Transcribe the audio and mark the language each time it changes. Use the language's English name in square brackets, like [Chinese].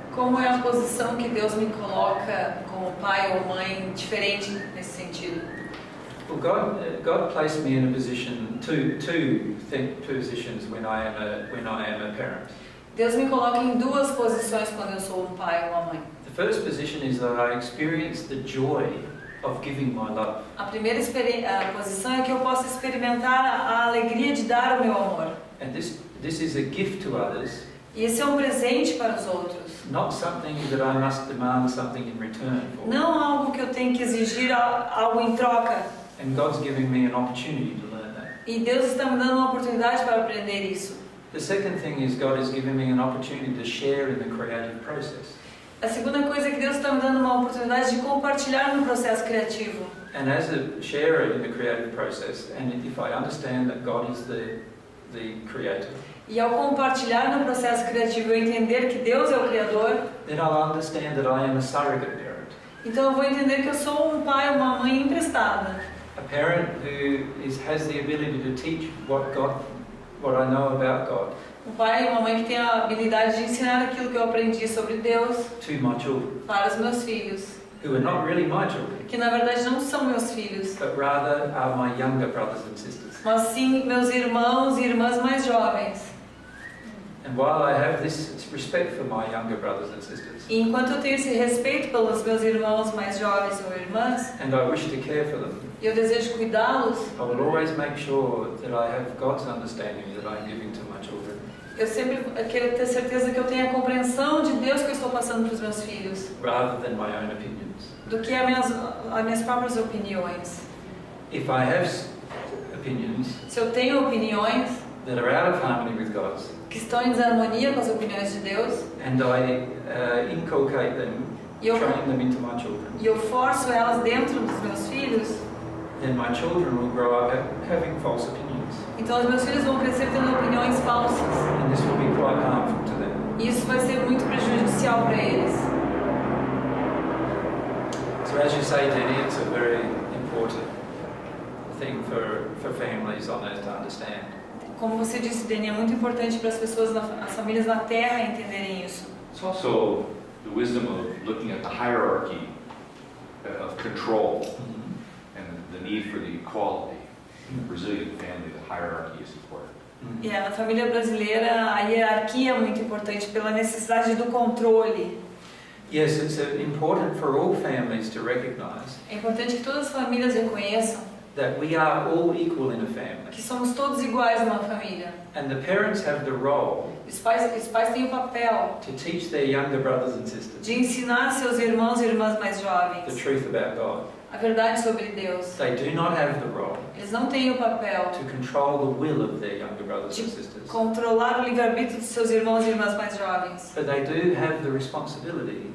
[Portuguese] Como é a posição que Deus me coloca como pai ou mãe diferente nesse sentido? [English] Well, God placed me in a position, two positions when I am a parent. [Portuguese] Deus me coloca em duas posições quando eu sou um pai ou uma mãe. [English] The first position is that I experience the joy of giving my love. [Portuguese] A primeira posição é que eu posso experimentar a alegria de dar o meu amor. [English] And this is a gift to others, [Portuguese] E esse é um presente para os outros. [English] not something that I must demand something in return for. [Portuguese] Não algo que eu tenho que exigir algo em troca. [English] And God's giving me an opportunity to learn that. [Portuguese] E Deus está me dando uma oportunidade para aprender isso. [English] The second thing is God is giving me an opportunity to share in the creative process. [Portuguese] A segunda coisa é que Deus está me dando uma oportunidade de compartilhar no processo criativo. [English] And as a sharer in the creative process, and if I understand that God is the creator, [Portuguese] E ao compartilhar no processo criativo eu entender que Deus é o Criador, [English] then I'll understand that I am a surrogate parent. [Portuguese] então eu vou entender que eu sou um pai ou uma mãe emprestada. [English] A parent who has the ability to teach what I know about God [Portuguese] Um pai e uma mãe que tem a habilidade de ensinar aquilo que eu aprendi sobre Deus [English] to my children, [Portuguese] para os meus filhos, [English] who are not really my children, [Portuguese] que na verdade não são meus filhos, [English] but rather are my younger brothers and sisters. [Portuguese] mas sim meus irmãos e irmãs mais jovens. [English] And while I have this respect for my younger brothers and sisters, [Portuguese] E enquanto eu tenho esse respeito pelos meus irmãos mais jovens ou irmãs, [English] and I wish to care for them, [Portuguese] e eu desejo cuidá-los, [English] I will always make sure that I have God's understanding that I'm giving to my children, [Portuguese] eu sempre quero ter certeza que eu tenho a compreensão de Deus que eu estou passando para os meus filhos, [English] rather than my own opinions. [Portuguese] do que as minhas próprias opiniões. [English] If I have opinions [Portuguese] Se eu tenho opiniões [English] that are out of harmony with God's, [Portuguese] que estão em desarmonia com as opiniões de Deus, [English] and I inculcate them, [Portuguese] e eu, [English] train them into my children, [Portuguese] e eu forço elas dentro dos meus filhos, [English] then my children will grow up having false opinions, [Portuguese] então os meus filhos vão crescer tendo opiniões falsas. [English] and this will be quite harmful to them. [Portuguese] E isso vai ser muito prejudicial para eles. [English] So as you say, Denny, it's a very important thing for families on earth to understand. [Portuguese] Como você disse, Dani, é muito importante para as pessoas, as famílias na Terra entenderem isso. [English] It's also the wisdom of looking at the hierarchy of control and the need for the equality. In the Brazilian family, the hierarchy is important. [Portuguese] E na família brasileira, a hierarquia é muito importante pela necessidade do controle. [English] Yes, it's important for all families to recognize [Portuguese] É importante que todas as famílias reconheçam [English] that we are all equal in a family. [Portuguese] que somos todos iguais numa família. [English] And the parents have the role [Portuguese] Os pais têm o papel [English] to teach their younger brothers and sisters [Portuguese] de ensinar seus irmãos e irmãs mais [English] the [Portuguese] jovens [English] truth about God. [Portuguese] a verdade sobre Deus. [English] They do not have the role [Portuguese] Eles não têm o papel [English] to control the will of their younger brothers and sisters. [Portuguese] de controlar o livre-arbítrio de seus irmãos e irmãs mais jovens. [English] But they do have the responsibility